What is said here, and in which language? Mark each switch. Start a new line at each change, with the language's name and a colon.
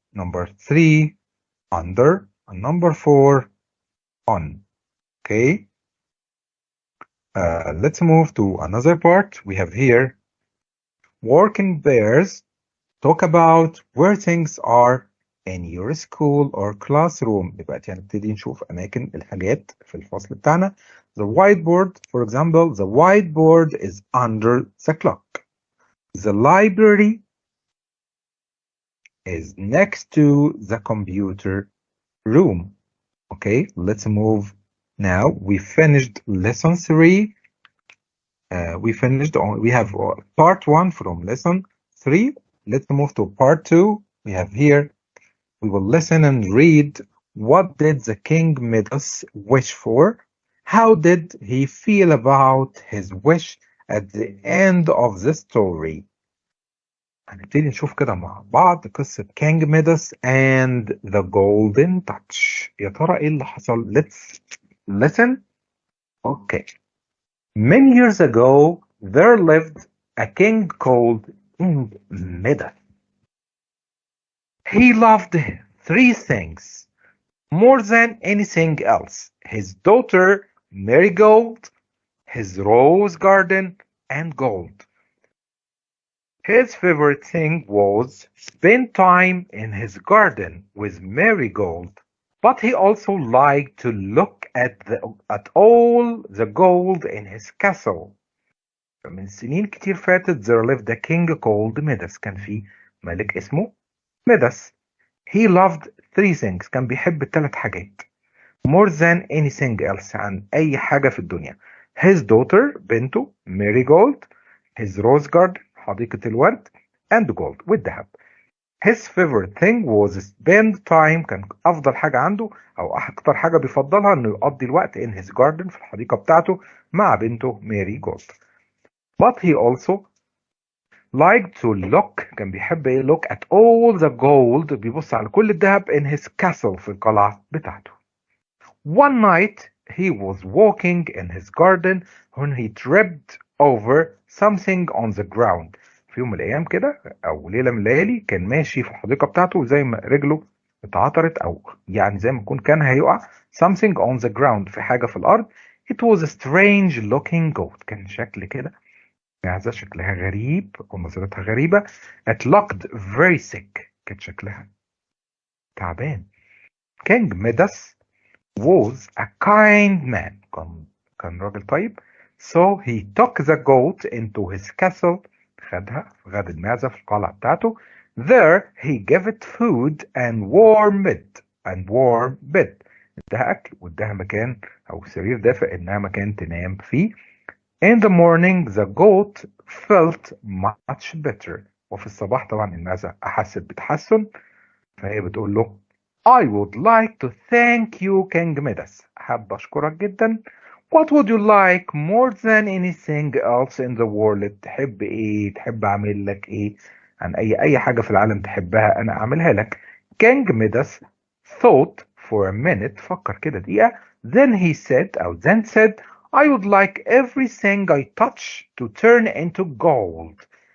English: Number 3, under. And number 4, on. Okay. Let's move to another part. We have here working bears talk about where things are in your school or classroom.
Arabic: يبقى هنبتدي نشوف أماكن الحاجات في الفصل بتاعنا.
English: The whiteboard, for example, the whiteboard is under the clock. The library is next to the computer room. Okay, let's move now. We finished lesson 3. We have part 1 from lesson 3. Let's move to part 2. We have here, we will listen and read. What did the king Midas wish for? How did he feel about his wish at the end of the story?
Arabic: هنبتدي نشوف كده مع بعض قصة كينج ميداس
English: and the golden touch.
Arabic: يا ترى ايه اللي حصل؟
English: Let's listen. Okay. Many years ago, there lived a king called King Midas. He loved 3 things more than anything else: his daughter Marigold, his rose garden, and gold. His favorite thing was spend time in his garden with Marigold, but he also liked to look at all the gold in his castle.
Arabic: من سنين كتير فاتت
English: there lived a king called Midas.
Arabic: كان في ملك اسمه Midas.
English: He loved 3 things.
Arabic: كان بيحب 3 حاجات
English: more than anything else،
Arabic: عن أي حاجة في الدنيا.
English: His daughter
Arabic: بنته
English: Marigold, his rose garden
Arabic: حديقة الورد,
English: and gold
Arabic: والذهب.
English: His favorite thing was spend time.
Arabic: كان أفضل حاجة عنده أو أكتر حاجة بيفضلها إنه يقضي الوقت
English: in his garden
Arabic: في الحديقة بتاعته مع بنته Marigold.
English: But he also liked to look.
Arabic: كان بيحب
English: look at all the gold.
Arabic: بيبص على كل الذهب
English: in his castle
Arabic: في القلعة بتاعته.
English: One night he was walking in his garden when he tripped over something on the ground.
Arabic: في يوم من الأيام كده أو ليلة من الليالي كان ماشي في الحديقة بتاعته زي ما رجله اتعثرت أو يعني زي ما يكون كان هيقع.
English: Something on the ground،
Arabic: في حاجة في الأرض.
English: It was a strange looking goat.
Arabic: كان شكل كده معزة شكلها غريب ونظرتها غريبة.
English: It looked very sick.
Arabic: كان شكلها تعبان.
English: King Midas was a kind man.
Arabic: كان راجل طيب.
English: So he took the goat into his castle.
Arabic: خد المعزة في القلعة بتاعته.
English: There he gave it food and warm bed.
Arabic: اداها أكل واداها مكان أو سرير دافئ إنها مكان تنام فيه.
English: In the morning the goat felt much better.
Arabic: وفي الصباح طبعا المعزة أحست بتحسن، فهي بتقول له
English: I would like to thank you King Midas.
Arabic: حابة أشكرك جدا.
English: What would you like more than anything else in the world?
Arabic: تحب إيه؟ تحب أعمل لك إيه؟ عن أي حاجة في العالم تحبها أنا أعملها لك.
English: King Midas thought for a minute،
Arabic: فكر كده دقيقة.
English: Then he said I would like everything I touch to turn into gold.